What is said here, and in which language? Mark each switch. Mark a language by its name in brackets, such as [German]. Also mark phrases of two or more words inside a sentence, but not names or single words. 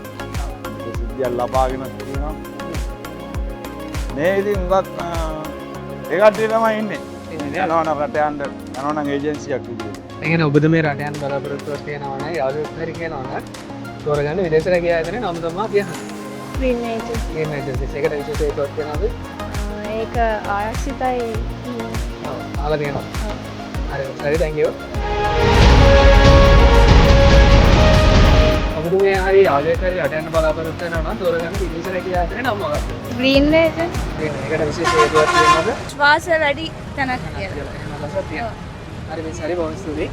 [Sinhala] සිද්ධියක් ලබාගෙන තියෙනවා. මේ ඉතින් උගත් ඒකට තමයි ඉන්නේ. යනවා නම් රට යන්න යනවා නම් ඒජන්සියක් විදියට. ඒ කියන්නේ ඔබද මේ රට යන්න බලාපොරොත්තුවක් තියෙනවා නම් යාළුවෙක් හරි කියනවා නම් තෝරගන්න විදේශ රැකියා ආයතනය නම් තමයි කියන්නේ. Greenway agency. Greenway agency. ඒකට විශේෂ හේතුවක් තියෙනවද? ඒක ආරක්ෂිතයි. අහලා තියෙනවා. හරි හරි [English] thank you. [Sinhala] ඔබතුමිය හරි යාළුවෙක් හරි රට යන්න බලාපොරොත්තු වෙනවා නම් තෝරගන්න විදේශ රැකියා ආයතනය නම් මොකක්ද? Greenway agency. ඒකට විශේෂ හේතුවක් තියෙනවද? විශ්වාස වැඩි තැනක් කියලා. හරි මේ සරි බොහොම ස්තුතියි.